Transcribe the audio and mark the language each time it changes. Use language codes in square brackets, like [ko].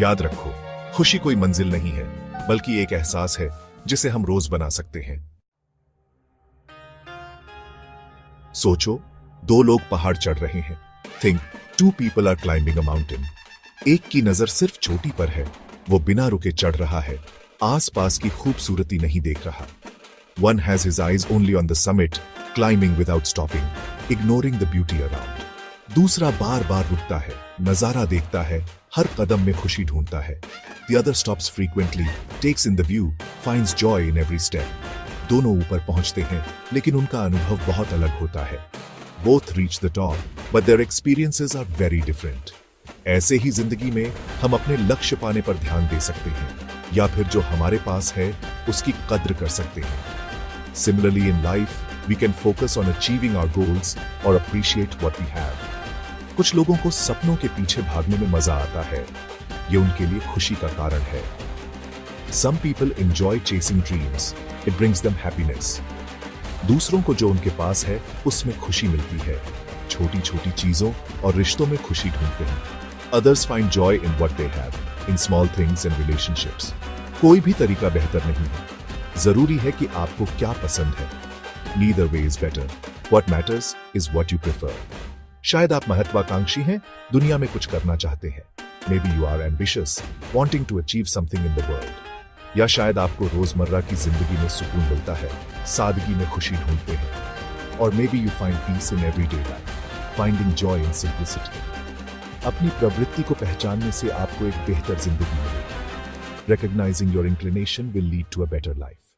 [hi] याद रखो, खुशी कोई मंजिल नहीं है, बल्कि एक एहसास है जिसे हम रोज बना सकते हैं। सोचो, दो लोग पहाड़ चढ़ रहे हैं। [en] Think, two people are climbing a mountain. [hi] एक की नजर सिर्फ चोटी पर है, वो बिना रुके चढ़ रहा है, आसपास की खूबसूरती नहीं देख रहा। [en] One has his eyes only on the summit, climbing without stopping, ignoring the beauty around. [hi] दूसरा बार बार रुकता है, नजारा देखता है, हर कदम में खुशी ढूंढता है। [en] The other stops frequently, takes in the view, finds joy in every step. [hi] दोनों ऊपर पहुंचते हैं, लेकिन उनका अनुभव बहुत अलग होता है। [en] Both reach the top, but their experiences are very different. [hi] ऐसे ही जिंदगी में हम अपने लक्ष्य पाने पर ध्यान दे सकते हैं, या फिर जो हमारे पास है उसकी कद्र कर सकते हैं। [en] Similarly in life, we can focus on achieving our goals or appreciate what we have. [hi] कुछ लोगों को सपनों के पीछे भागने में मजा आता है, ये उनके लिए खुशी का कारण है। [en] Some people enjoy chasing dreams. It brings them happiness. [hi] दूसरों को जो उनके पास है उसमें खुशी मिलती है। छोटी छोटी चीजों और रिश्तों में खुशी ढूंढते हैं। [en] Others find joy in what they have, in small things and relationships. [hi] कोई भी तरीका बेहतर नहीं है, जरूरी है कि आपको क्या पसंद है। [en] Neither way is better. What matters is what you prefer. [hi] शायद आप महत्वाकांक्षी हैं, दुनिया में कुछ करना चाहते हैं। [en] Maybe you are ambitious, wanting to achieve something in the world. [hi] या शायद आपको रोजमर्रा की जिंदगी में सुकून मिलता है, सादगी में खुशी ढूंढते हैं। [en] और maybe you find peace in everyday life, finding joy in simplicity. [hi] अपनी प्रवृत्ति को पहचानने से आपको एक बेहतर जिंदगी मिलेगी। [en] Recognising your inclination will lead to a better life.